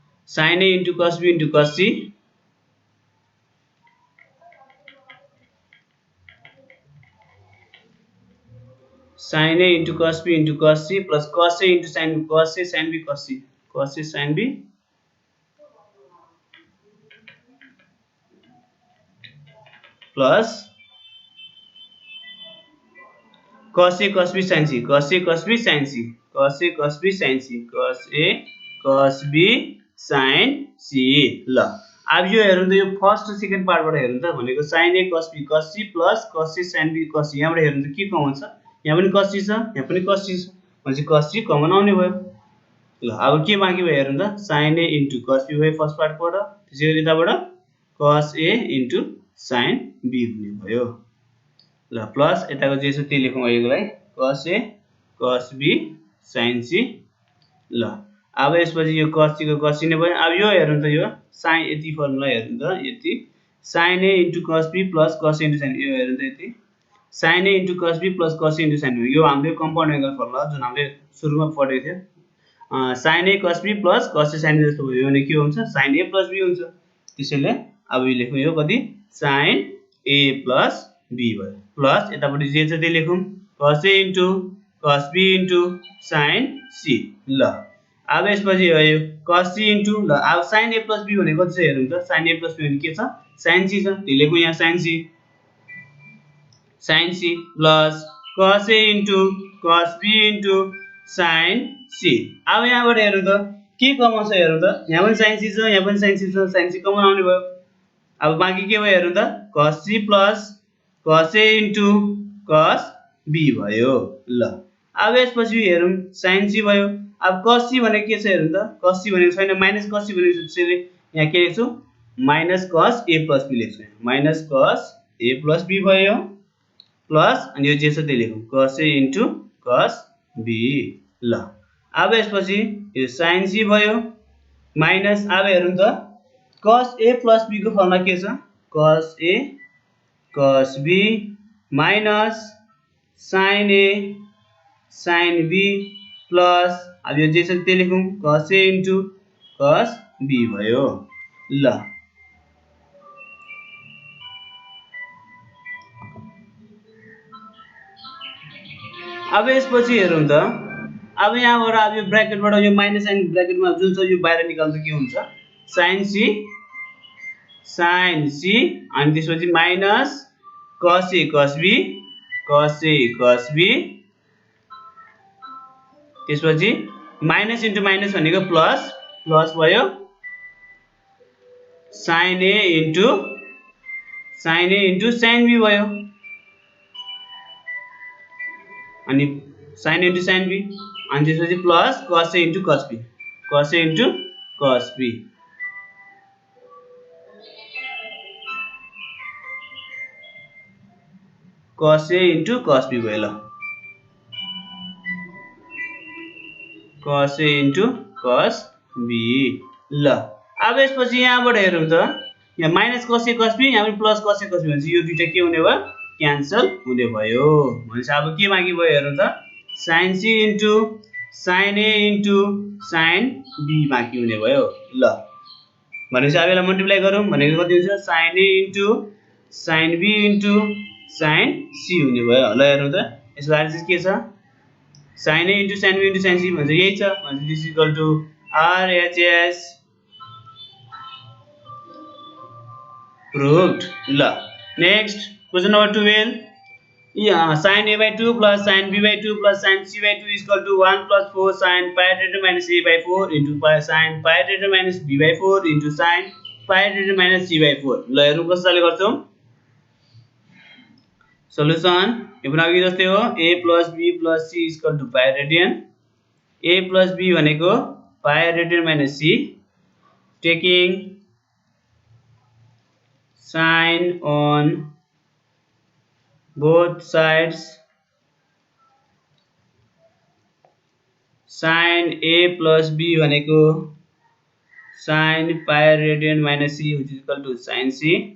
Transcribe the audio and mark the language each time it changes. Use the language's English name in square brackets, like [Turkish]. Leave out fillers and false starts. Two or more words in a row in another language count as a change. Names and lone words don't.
[English] sin A into cos B into cos C sin A into cos B into cos C plus cos A into sin B cos A sin B cos C cos A sin B plus cos A cos B sin C cos A cos B sin C cos A cos B sin C cos A cos B sin C [Nepali] ल अब यो हेरौँ त यो फर्स्ट र सेकेन्ड पार्टबाट हेरौँ त भनेको [English] sin A cos B cos C plus cos A sin B cos C [Nepali] यहाँबाट हेरौँ त के कमन छ यहाँ पनि [English] cos C [Nepali] छ यहाँ पनि [English] cos C [Nepali] छ भनेपछि [English] cos C [Nepali] कमन आउने भयो ल अब के बाँकी भयो हेरौँ त [English] sin A into cos B [Nepali] भयो फर्स्ट पार्टबाट त्यसैगरी यताबाट [English] cos A into sin B [Nepali] हुने भयो ल प्लस यताको जे छ त्यही लेखौँ अहिलेलाई [English] cos A cos B sin C [Nepali] ल अब यसपछि यो [English] cos C [Nepali] को [English] cos C [Nepali] नै भयो अब यो हेरौँ त [English] यो sin [Nepali] यति फर्मुला हेरौँ त यति [English] sin A into cos B plus cos A into sin [Nepali] यो हेरौँ त यति [English] sin A into cos B plus cos A [Nepali] into sin यो हामीले [English] compound angle formula [Nepali] जुन हामीले सुरुमा पढेको थियो [English] sin A cos B plus cos A sin B [Nepali] जस्तो भयो भने के हुन्छ [English] sin A plus B [Nepali] हुन्छ त्यसैले अब यो लेखौँ यो कति [English] sin A plus B [Nepali] भयो प्लस यतापट्टि जे छ त्यही लेखौँ [English] cos A into cos B into sin C [Nepali] ल अब यसपछि यो [English] cos C into [Nepali] ल अब [English] sin A plus B [Nepali] भनेको कति छ हेरौँ त [English] sin A plus B [Nepali] भने के छ [English] sin C [Nepali] छ त्यही लेखौँ यहाँ sin [English] C plus cos A into cos B into sin C [Nepali] अब यहाँबाट हेरौँ त के कमन छ हेरौँ त यहाँ पनि [English] sin C [Nepali] छ यहाँ पनि [English] sin C [Nepali] छ [English] sin C [Nepali] कमन आउने भयो अब बाँकी के भयो हेरौँ त [English] cos C plus cos A into cos B [Nepali] भयो ल अब यसपछि हेरौँ [English] sin C [Nepali] भयो अब [English] cos C [Nepali] भनेको के छ हेरौँ त [English] cos C [Nepali] भनेको छैन [English] minus cos C [Nepali] भनेको त्यसैले यहाँ के लेख्छु [English] minus cos A plus B [Nepali] लेख्छु [English] minus cos A plus B [Nepali] भयो प्लस अनि यो जे छ त्यही लेखौँ [English] cos A into cos B [Nepali] ल अब यसपछि यो [English] sin C [Nepali] भयो माइनस अब हेरौँ त [English] cos A plus B [Nepali] को फर्मुला के छ [English] cos A cos B minus sin A sin B plus [Nepali] अब यो जे छ त्यही लेखौँ [English] cos A into cos B [Nepali] भयो ल अब यसपछि हेरौँ त अब यहाँबाट अब यो ब्र्याकेटबाट यो [English] minus sign bracket [Nepali] जुन छ यो बाहिर निकाल्दा के हुन्छ sin C अनि त्यसपछि [English] minus cos A cos B [Nepali] त्यसपछि [English] minus into minus [Nepali] भनेको प्लस भयो [English] sin A into sin B [Nepali] भयो अनि [English] sin into sin B [Nepali] अनि त्यसपछि [English] plus cos A into cos B cos A into cos B cos A into cos B [Nepali] भयो ल [English] cos A into cos [Nepali] B ल अब यसपछि यहाँबाट हेरौँ त यहाँ [English] minus cos A cos B [Nepali] यहाँ पनि [English] plus cos A cos B [Nepali] हुन्छ यो दुईटा के हुने भयो क्यान्सल हुने भयो भनेपछि अब के बाँकी भयो हेरौँ त [English] sin C into sin A into sin B [Nepali] बाँकी हुने भयो ल भनेपछि अब यसलाई मल्टिप्लाई गरौँ भनेको कति हुन्छ [English] sin A into sin B into sin C [Nepali] हुने भयो ल हेरौँ त यसको आन्सर चाहिँ के छ [English] sin A into sin B into sin C [Nepali] भन्छ यही छ भनेपछि [English] this equal to RHS proved ल next question number 12 sin A by 2 plus sin B by 2 plus sin C by 2 is equal to 1 plus 4 sin pi radian minus A by 4 into sin pi radian minus B by 4 into sin pi radian minus C by 4 [Nepali] ल हेरौँ कसरी गर्छौं सल्युसन यो पनि अघि जस्तै हो [English] A plus B plus C is equal to pi radian A plus B भनेको pi radian minus C taking sin on both sides sin A plus B भनेको sin pi radian minus C which is equal to sin C